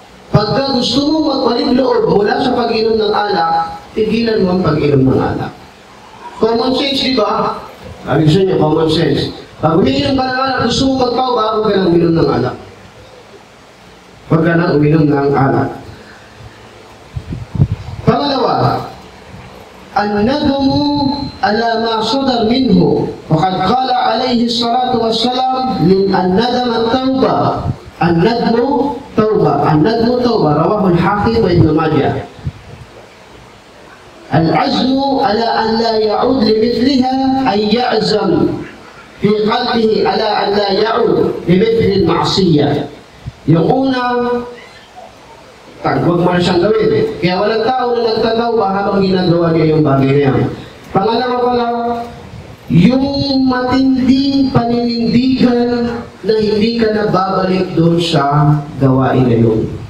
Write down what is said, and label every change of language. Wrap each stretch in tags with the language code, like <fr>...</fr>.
<tl>Pagka gusto mo magpalit loob mula sa pag-inom ng alak, tigilan mo ang pag-inom ng alak. Common sense, di ba? Sabi gusto niya, common sense. Pag uminom ka ng alak, gusto mo magpauba, huwag ka nang uminom ng alak. Huwag ka nang uminom ng alak.</tl> <ar>Pangalawa, الندم على ما صدر منه وقد قال عليه الصلاة والسلام الندم التوبة الندم توبة التوبة رواه الحاكم وابن ماجه. العزم على أن لا يعود لمثلها أي يعزم في قلبه على أن لا يعود لمثل المعصية.</ar> <tl>Yung una, huwag mo na siyang gawin. Kaya walang tao na nagtatawba habang ginagawa niya yung bagay na yan. Pangalawa pala, yung matinding paninindigan na hindi ka na babalik doon sa gawain na yun.</tl>